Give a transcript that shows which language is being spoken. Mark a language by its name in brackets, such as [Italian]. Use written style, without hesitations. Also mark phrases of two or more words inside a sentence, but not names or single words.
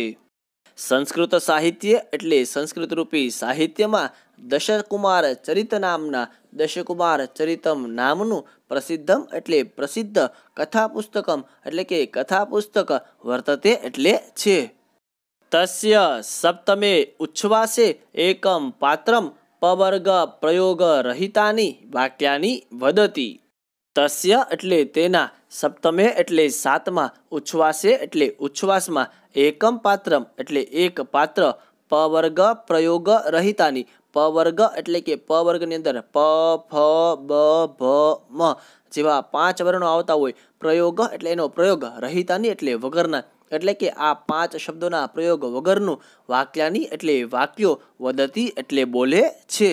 [Gujarati] સંસ્કૃત સાહિત્ય એટલે સંસ્કૃત રૂપી સાહિત્યમાં દશકુમાર ચરિત નામના, દશકુમાર ચરિતમ નામનું, પ્રસિદ્ધમ એટલે પ્રસિદ્ધ, કથાપુસ્તકમ એટલે કે કથાપુસ્તક, વર્તતે એટલે છે. [Sanskrit] तस्य सप्तमे उच्छ्वासे एकं पात्रं पवर्ग प्रयोग रहितानि वाक्यानि वदति। [Gujarati] तस्य એટલે તેના, સપ્તમે એટલે સાતમા, ઉચ્છ્વાસે એટલે ઉચ્છ્વાસમાં, [Sanskrit] एकम् पात्रम् [Gujarati] એટલે એક પાત્ર, [Sanskrit] पवर्ग प्रयोग रहितानि, [Gujarati] પવર્ગ એટલે કે પવર્ગની અંદર પ ફ બ ભ મ જેવા 5 વર્ણો આવતા હોય, પ્રયોગ એટલે એનો પ્રયોગ, રહિતાની એટલે વગરના, એટલે કે આ 5 શબ્દોના પ્રયોગ વગરનું, વાક્યાની એટલે વાક્યો, વદતી એટલે બોલે છે।